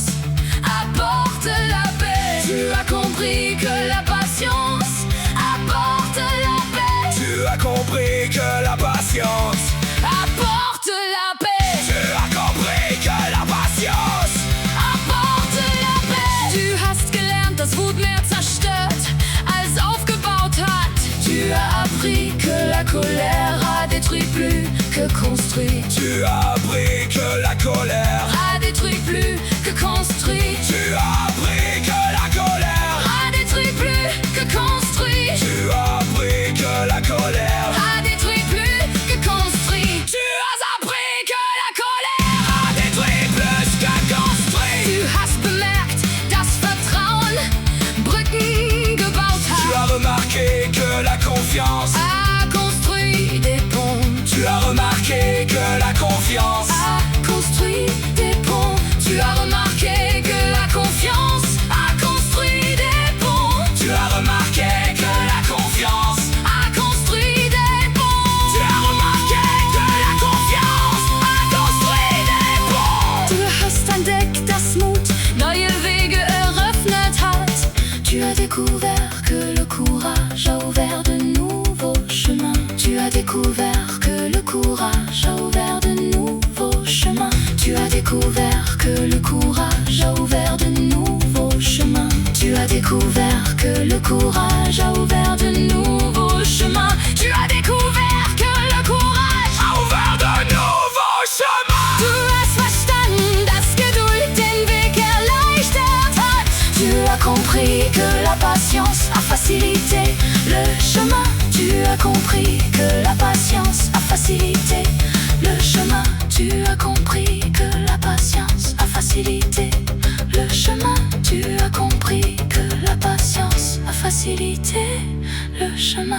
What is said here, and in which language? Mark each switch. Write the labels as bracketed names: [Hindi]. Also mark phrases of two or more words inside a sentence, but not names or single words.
[French] Apporte la paix. Tu as compris que la patience apporte la paix. Tu as compris que la patience Apporte la paix. Tu as compris que la patience Apporte la paix. [German] Du hast gelernt, dass Wut mehr zerstört als aufgebaut hat. [French] Tu as appris que la colère a détruit plus que construit. Tu as appris que la colère A détruit plus que construit. Tu as appris que la colère A détruit plus que construit. Tu as appris que la colère A détruit plus que construit. Tu as appris que la colère a détruit plus que construit. [German] Du hast bemerkt, dass Vertrauen Brücken gebaut [French] Tu [German] hat. [French] as remarqué que la confiance A construit des ponts. Tu as remarqué que la confiance A construit des ponts. Tu as remarqué que la confiance a construit des ponts. Tu as remarqué que la confiance A construit des ponts. Tu as remarqué que la confiance a construit des ponts. [German] Du hast entdeckt, dass Mut neue Wege eröffnet hat. [French] Tu as découvert que le courage a ouvert de nouveaux chemins. Tu as découvert que le courage a ouvert de nouveaux chemins. Tu as découvert que le courage a ouvert de nouveaux chemins. Tu as découvert que le courage a ouvert de nouveaux chemins. Tu as découvert que le courage A ouvert de nouveaux chemins. [German] Du hast verstanden, dass Geduld den Weg erleichtert hat. [French] Tu as compris que la patience a facilité le chemin. Tu as compris que la patience a facilité le chemin. Tu as compris que la patience a facilité le chemin. Tu as compris que la patience a facilité le chemin.